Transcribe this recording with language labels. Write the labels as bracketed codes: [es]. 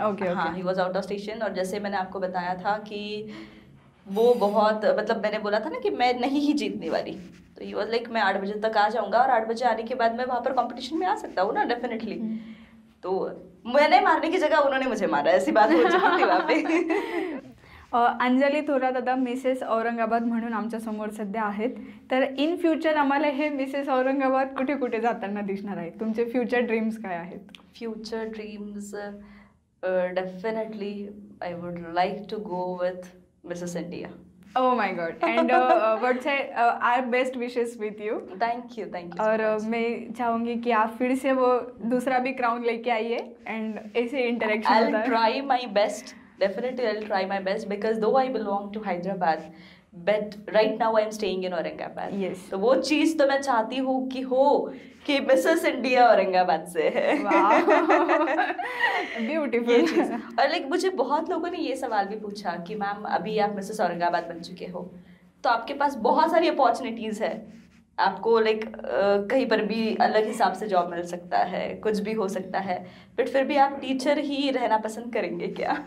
[hi] हाँ, [en] He was out of station. [hi] और जैसे मैंने आपको बताया था कि वो बहुत मतलब मैंने बोला था ना कि मैं नहीं ही जीतने वाली, तो ही वॉज लाइक मैं 8 बजे तक आ जाऊंगा और 8 बजे आने के बाद मैं वहाँ पर कॉम्पिटिशन में आ सकता हूँ ना, डेफिनेटली। तो मैंने मारने की जगह उन्होंने मुझे मारा, ऐसी बात हो चुकी थी वहाँ पे। [mr] अंजली थोरात आता मिसेस औरंगाबाद म्हणून आमच्यासमोर सध्या आहेत, तर इन फ्युचर आम्हाला हे मिसेस औरंगाबाद कुठे कुठे जाताना दिसणार आहेत? तुमचे फ्युचर ड्रीम्स काय आहेत? [en] Future dreams definitely I would like to go with Mrs India. Oh my God! And what say our best wishes with you. Thank you. [hi] और मैं चाहूँगी कि आप फिर से वो दूसरा भी क्राउन लेके आइए एंड ऐसे इंटरेक्शन होता है। [en] I'll try my best. Definitely, I'll try my best because though I belong to Hyderabad, but right now I'm staying in Aurangabad. Yes. [hi] तो वो चीज़ तो मैं चाहती हूँ कि मिसेस इंडिया औरंगाबाद से है। [en] Beautiful. [hi] और लाइक मुझे बहुत लोगों ने ये सवाल भी पूछा कि मैम अभी आप मिसेस औरंगाबाद बन चुके हो तो आपके पास बहुत सारी अपॉर्चुनिटीज़ है, आपको लाइक कहीं पर भी अलग हिसाब से जॉब मिल सकता है, कुछ भी हो सकता है, बट फिर भी आप टीचर ही रहना पसंद करेंगे क्या?